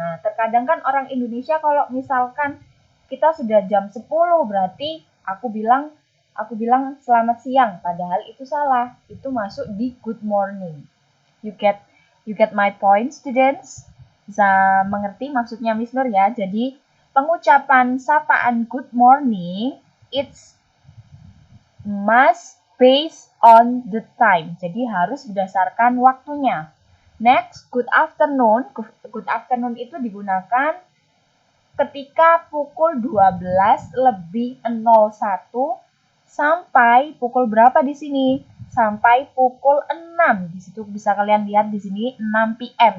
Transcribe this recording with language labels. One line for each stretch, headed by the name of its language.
Indonesian: Nah, terkadang kan orang Indonesia kalau misalkan kita sudah jam 10 berarti aku bilang selamat siang, padahal itu salah. Itu masuk di good morning.
English: You get my point, students?
Indonesian: Bisa mengerti maksudnya Miss Nur ya. Jadi pengucapan sapaan
English: good morning it's must based on the time.
Indonesian: Jadi harus berdasarkan waktunya. Next, good afternoon. Good afternoon itu digunakan ketika pukul 12 lebih 01 sampai pukul berapa di sini? Sampai pukul 6. Di situ bisa kalian lihat di sini 6 PM.